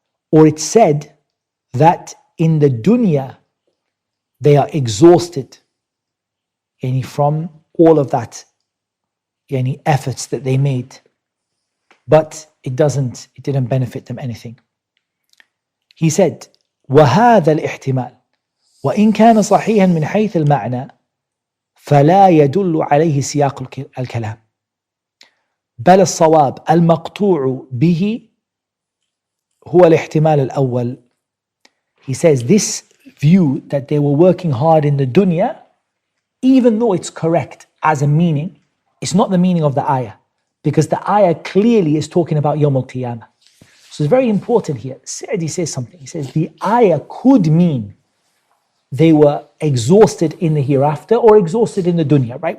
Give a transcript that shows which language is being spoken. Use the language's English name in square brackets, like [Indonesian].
[English] Or it said that in the dunya, they are exhausted from all of that efforts that they made. But it didn't benefit them anything. He said, [Arabic] وَهَذَا الْإِحْتِمَالِ وإن كان صحيحا من حيث المعنى فلا يدل عليه سياق الكلام بل الصواب المقطوع به هو الاحتمال الأول. [English] He says this view that they were working hard in the dunya, even though it's correct as a meaning, it's not the meaning of the ayah, because the ayah clearly is talking about Yawm Al-Qiyamah. So it's very important here. Sa'di says something. He says the ayah could mean they were exhausted in the hereafter or exhausted in the dunya, right?